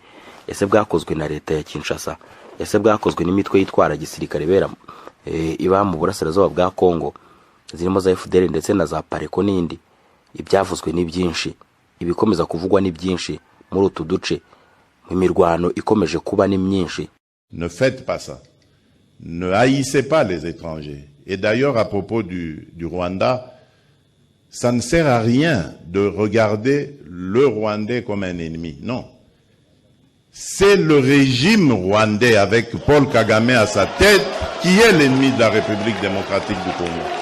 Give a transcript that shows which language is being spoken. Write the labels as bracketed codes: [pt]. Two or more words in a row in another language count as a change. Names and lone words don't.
[rw] Ese bwakozwe na leta ya Kinshasa? Ese bwakozwe n'imitwe yitwara gisirikare bera iba mu burasirazuba bwa Kongo zirimo za FDL ndetse na za Pareko n'indi? Ibyavuzwe ni byinshi, ibikomeza kuvugwa ni byinshi muri utu duce. Imirwano ikomeje kuba ni myinshi. [fr] Ne faites pas ça. Ne haïssez pas les étrangers. Et d'ailleurs, à propos du Rwanda, ça ne sert à rien de regarder le Rwandais comme un ennemi. Non. C'est le régime rwandais avec Paul Kagame à sa tête qui est l'ennemi de la République démocratique du Congo.